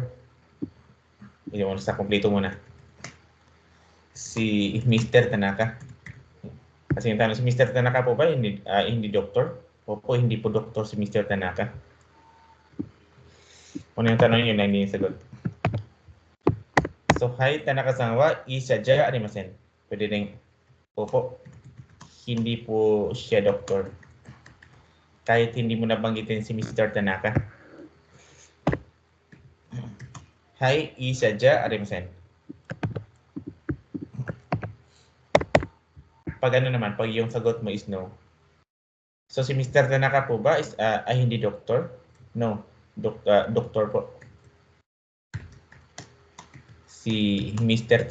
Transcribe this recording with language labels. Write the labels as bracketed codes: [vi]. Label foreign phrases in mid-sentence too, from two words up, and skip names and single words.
[tl] Hindi mo sa kompleto muna. Si Mr. Tanaka. Kasi yung tanong si Mr. Tanaka po ba hindi doktor? Opo, hindi po doktor si Mr. Tanaka. Kung yung tanong yun na hindi yung sagot. So, [ja] はい、田中さんは医者じゃありません. [tl] Pwede rin, opo, hindi po siya doktor. Kahit hindi mo nabanggitin si Mr. Tanaka. [ja] はい、医者じゃありません. [tl] Pag ano naman, pag yung sagot mo is no. So si Mr. Tanaka po ba is hindi doktor? No, doktor po. Si Mr.